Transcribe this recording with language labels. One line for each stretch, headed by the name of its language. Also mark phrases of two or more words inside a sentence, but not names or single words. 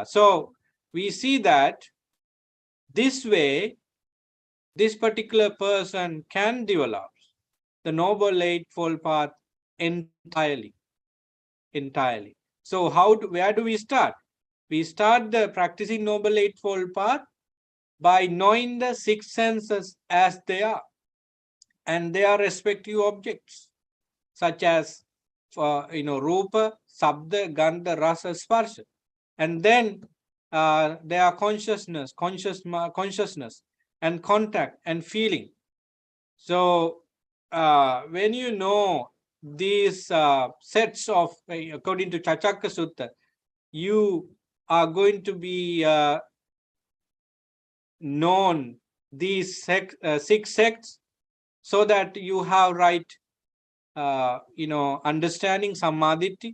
English: So, we see that this way, this particular person can develop the noble eightfold path entirely. So, where do we start? We start the practicing noble eightfold path by knowing the six senses as they are and their respective objects, such as
Sanskrit: rupa, sabda, gandha, rasa, sparsha,
English: and then their consciousness and contact and feeling. So when you know these sets of, according to Chachaka Sutta, you are going to be known these six sects, so that you have right understanding samadhi.